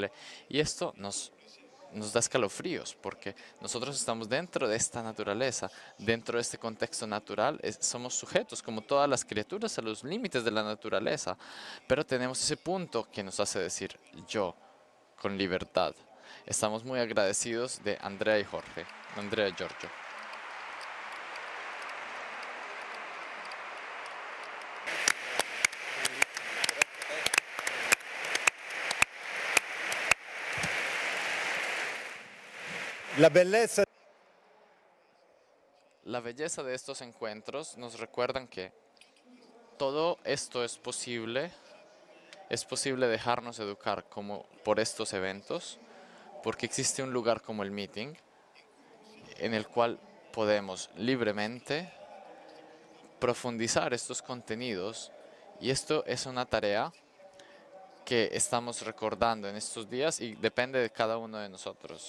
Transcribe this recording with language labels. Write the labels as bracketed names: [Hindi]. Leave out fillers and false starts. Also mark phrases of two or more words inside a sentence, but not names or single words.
[Spanish] Y esto nos nos da escalofríos porque nosotros estamos dentro de esta naturaleza, dentro de este contexto natural, somos sujetos como todas las criaturas a los límites de la naturaleza, pero tenemos ese punto que nos hace decir yo con libertad. Estamos muy agradecidos de Andrea y Jorge, Andrea y Giorgio. [Italian] La bellezza [Spanish] La belleza de estos encuentros nos recuerdan que todo esto es posible dejarnos educar como por estos eventos, porque existe un lugar como el meeting en el cual podemos libremente profundizar estos contenidos, y esto es una tarea que estamos recordando en estos días y depende de cada uno de nosotros.